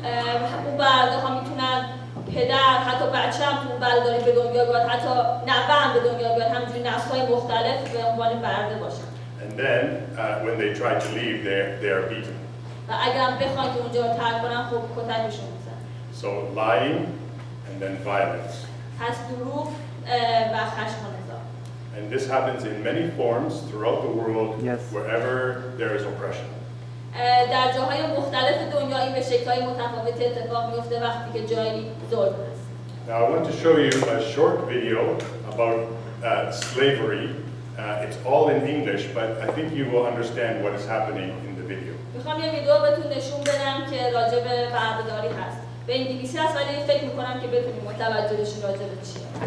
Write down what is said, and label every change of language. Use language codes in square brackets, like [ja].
[fa] اون برده ها میتونن پدر، حتی بچه هم تو بردهداری به دنیا بیاد، حتی نوه هم به دنیا بیاد، همجوری نسل‌های مختلف به عنوان برده باشن. [en] And then when they try to leave, they are beaten. [fa] و اگر هم بخوان که اونجا رو ترک کنن خب کتکشون میزنن. [en] So lying and then violence. [fa] پس دروغ و خشم و نزاع. [en] And this happens in many forms throughout the world, wherever there is oppression. [fa] در جاهای مختلف دنیا این به شکل‌های متفاوتی اتفاق میفته وقتی که جایی ظلم هست. [en] Now I want to show you a short video about slavery. It's all in English, but I think you will understand what is happening in the video. [fa] میخوام یه ویدیو بهتون نشون بدم که راجع به بردهداری هست. به انگلیسی هست ولی فکر می‌کنم که بتونیم متوجه بشیم راجع به چیه.